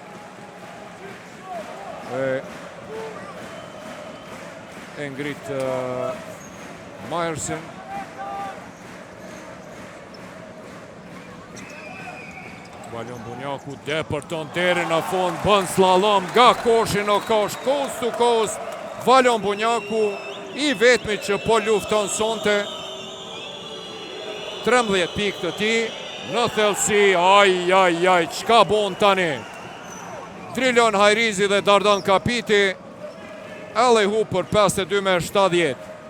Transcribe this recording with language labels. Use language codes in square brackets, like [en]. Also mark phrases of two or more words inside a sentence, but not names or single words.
[sq] E ngrit Myerson. Valion Bunjaku deporton deri në fund, bën slalom nga koshi në kosh, [en] coast to coast. [sq] Valion Bunjaku, i vetmi që po lufton sonte. 13 pikë të tij, në thellësi, aj, çka bon tani? Trilon Hajrizi dhe Dardan Kapiti, alley-oop për 52-70.